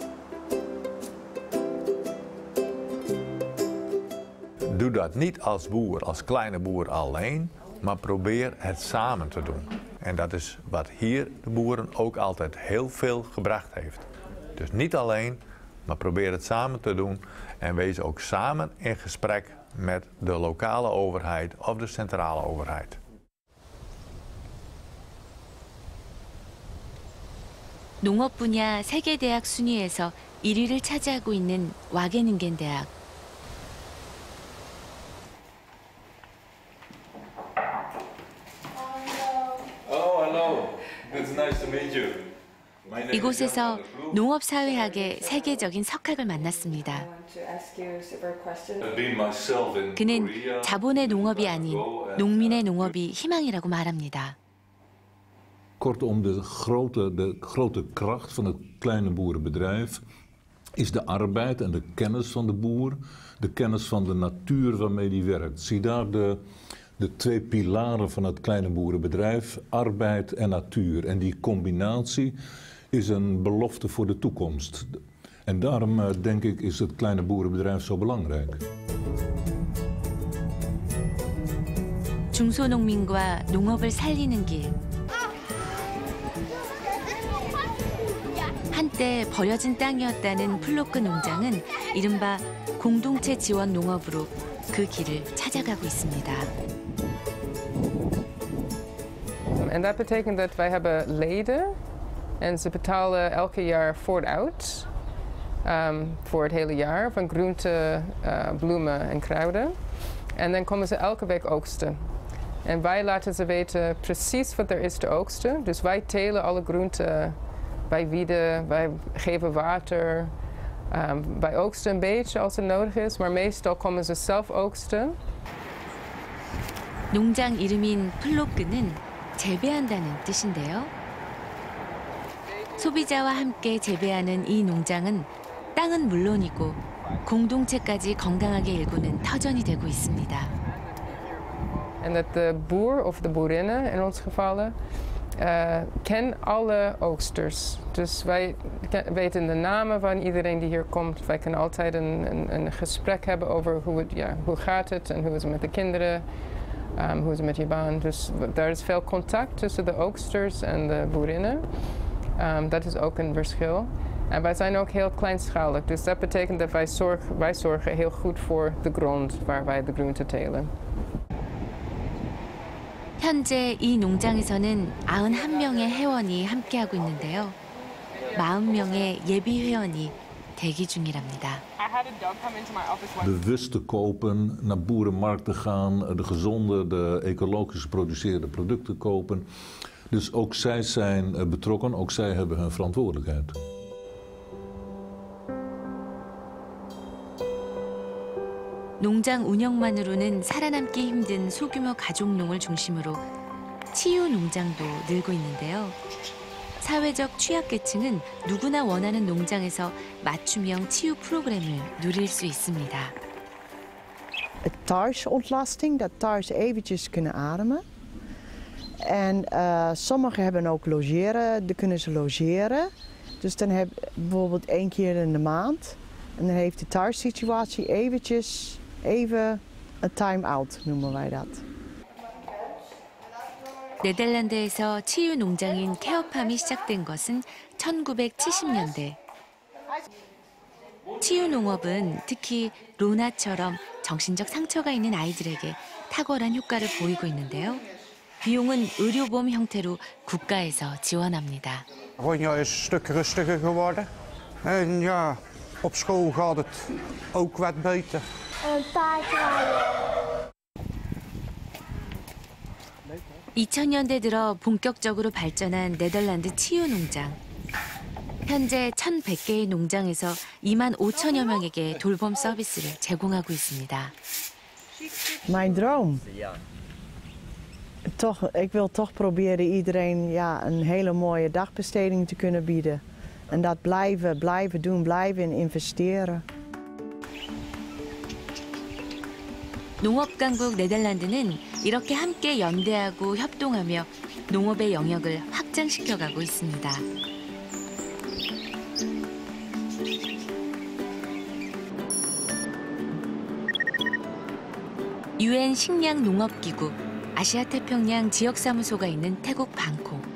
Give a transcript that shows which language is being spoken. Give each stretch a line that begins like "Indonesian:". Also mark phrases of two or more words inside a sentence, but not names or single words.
Dutch: Doe dat niet als boer, als kleine boer alleen, maar probeer het samen te doen. En dat is wat hier de boeren ook altijd heel veel gebracht heeft. Dus niet alleen, maar probeer het samen te doen en wees ook samen in gesprek met de lokale overheid of de centrale overheid.
Korean: 농업 분야 세계 대학 순위에서 1위를 차지하고 있는 와게닝겐 대학. 이곳에서 농업사회학의 세계적인 석학을 만났습니다. 그는 자본의 농업이 아닌 농민의 농업이 희망이라고 말합니다.
Dutch: Kortom, de grote kracht van het kleine boerenbedrijf is de arbeid en de kennis van de boer, de kennis van de natuur waarmee die werkt. Zie daar de twee pilaren van het kleine boerenbedrijf, arbeid en natuur. En die combinatie is een belofte voor de toekomst. En daarom denk ik is het kleine boerenbedrijf zo belangrijk.
Korean: 중소농민과 농업을 살리는 길. 한때 버려진 땅이었다는 플로크 농장은 이른바 공동체 지원 농업으로 그 길을 찾아가고 있습니다.
Dutch: En dat betekent dat wij hebben leden en ze betalen elke jaar vooruit voor het hele jaar van groenten, bloemen en kruiden. En dan komen ze elke week oogsten. En wij laten ze weten precies wat er is te oogsten. Dus wij telen alle groenten, wij wieden, wij geven water. Wij oogsten een beetje als het nodig is, maar meestal komen ze zelf oogsten.
Korean: 농장 이름인 플로크는 재배한다는 뜻인데요. 소비자와 함께 재배하는 이 농장은 땅은 물론이고 공동체까지 건강하게 일구는 터전이 되고 있습니다.
Dutch: En dat de boer of de boerinnen in ons gevallen kennen alle oogsters. Dus wij weten de namen van iedereen die hier komt. Wij kunnen altijd een gesprek hebben over hoe gaat het en hoe is het met de kinderen. Hoe is het met je baan? Dus daar is veel contact tussen de oogsters en de boerinnen. Dat is ook een verschil. En wij zijn ook heel kleinschalig. Dus dat betekent dat wij zorgen heel goed voor de grond waar wij de groenten telen.
Korean: 현재 이 농장에서는 91명의 회원이 함께하고 있는데요. 40명의 예비 회원이 대기 중이랍니다.
Dutch: Bewust te kopen, naar boerenmarkten gaan, de gezonde, de ecologisch geproduceerde producten kopen. Dus ook zij zijn betrokken, ook zij hebben hun verantwoordelijkheid.
Korean: 농장 운영만으로는 살아남기 힘든 소규모 가족농을 중심으로 치유 농장도 늘고 있는데요. 사회적 취약계층은 누구나 원하는 농장에서 맞춤형 치유 프로그램을 누릴 수 있습니다.
Dutch: Thuisontlasting, dat thuis eventjes kunnen ademen. En sommigen hebben ook logeren, dan kunnen ze logeren. Dus dan heb je bijvoorbeeld 1 keer in de maand. En dan heeft de thuissituatie eventjes even een time-out, noemen wij dat.
Korean: 네덜란드에서 치유 농장인 케어팜이 시작된 것은 1970년대. 치유 농업은 특히 로나처럼 정신적 상처가 있는 아이들에게 탁월한 효과를 보이고 있는데요. 비용은 의료보험 형태로 국가에서 지원합니다.
Dutch: Ronja is een stuk rustiger geworden. En ja, op school gaat het ook wat beter. Een paardrijden.
Korean: 2000년대 들어 본격적으로 발전한 네덜란드 치유 농장. 현재 1,100개의 농장에서 25,000여 명에게 돌봄 서비스를 제공하고 있습니다.
Dutch: Mijn droom? Ik wil toch proberen iedereen een hele mooie dagbesteding te kunnen bieden. En dat blijven doen, blijven investeren.
Korean: 농업 강국 네덜란드는 이렇게 함께 연대하고 협동하며 농업의 영역을 확장시켜가고 있습니다. UN 식량농업기구 아시아태평양 지역사무소가 있는 태국 방콕.